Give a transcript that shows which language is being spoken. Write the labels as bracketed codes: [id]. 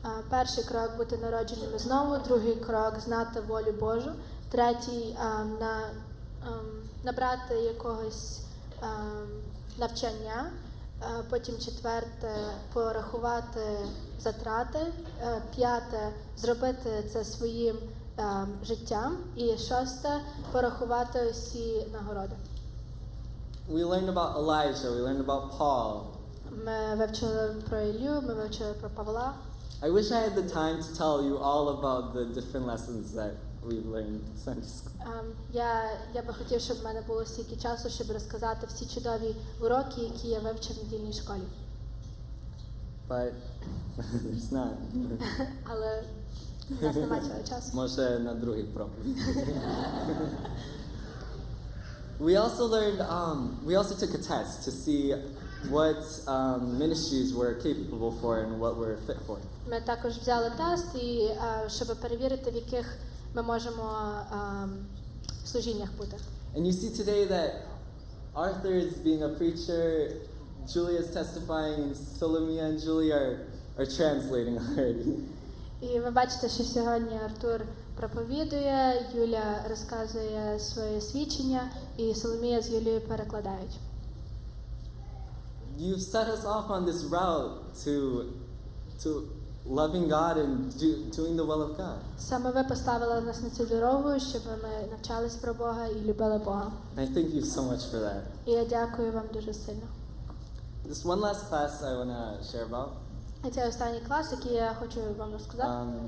[uk] Перший крок – бути народженими знову. Другий крок – знати волю Божу. Третій – набрати якогось навчання. Потім четверте – порахувати затрати. П'яте – зробити це своїм життям. І шосте – порахувати усі нагороди. [en] We learned about Elijah, we learned about Paul. [uk] Ми вивчили про Іллю, ми вивчили про Павла. [en] I wish I had the time to tell you all about the different lessons that we've learned in Sunday school. [uk] Я би хотів, щоб в мене було стільки часу, щоб розказати всі чудові уроки, які я вивчив в недільній школі. [en] But there's not. [uk] Але в нас немає цього часу. Може на другий проповідь. [en] We also took a test to see what ministries we're capable for and what we're fit for. [uk] Ми також взяли тест, і щоб перевірити, в яких ми можемо служіннях бути. [en] And you see today that Arthur is being a preacher, Julia is testifying, and Solomia and Julie are translating already. [uk] І ви бачите, що сьогодні Артур проповідує, Юля розказує своє свідчення, і Соломія з Юлією перекладають. [en] You've set us off on this route to loving God and doing the will of God. [uk] Саме ви поставили нас на цю дорогу, щоб ми навчались про Бога і любили Бога. [en] And I thank you so much for that. [uk] І я дякую вам дуже сильно. [en] This one last class I want to share about. [uk] І це останній клас, який я хочу вам розказати.